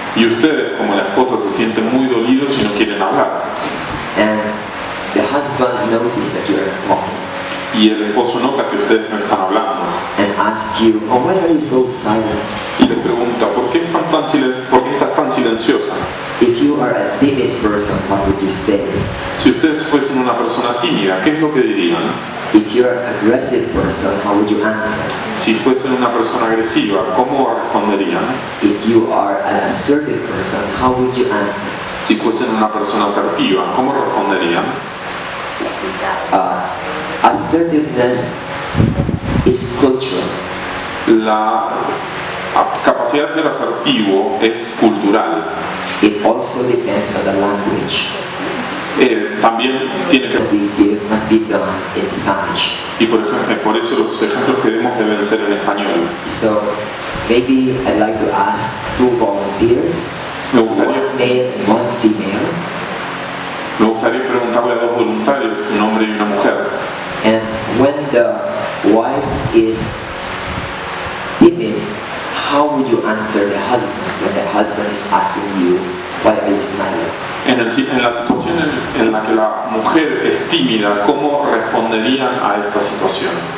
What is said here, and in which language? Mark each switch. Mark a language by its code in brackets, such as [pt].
[es] y ustedes como la esposa se sienten muy dolidos y no quieren hablar. [en] And the husband notices that you are not talking [es] Y el esposo nota que ustedes no están hablando [en] and asks you, "Oh, why are you so silent?" [es] y les pregunta, ¿por qué estás tan silenciosa? [en] If you are a timid person, what would you say? [es] Si ustedes fuesen una persona tímida, ¿qué es lo que dirían? [en] If you're an aggressive person, how would you answer? [es] Si fuesen una persona agresiva, ¿cómo responderían? [en] If you are an assertive person, how would you answer? [es] Si fuesen una persona asertiva, ¿cómo responderían? [en] Assertiveness is cultural. [es] La capacidad de ser asertivo es cultural. [en] It also depends on the language. [es] También tiene que... [en] What we give must be done in Spanish. [es] Y por ejemplo, por eso los ejemplos que demos deben ser en español. [en] So maybe I'd like to ask 2 volunteers, [es] Me [en] one [es] gustaría, [en] male and one female, [es] me gustaría preguntarle a 2 voluntarios, un hombre y una mujer, [en] and when the wife is timid, how would you answer the husband when the husband is asking you, why are you silent? [es] en la situación en la que la mujer es tímida, ¿cómo responderían a esta situación?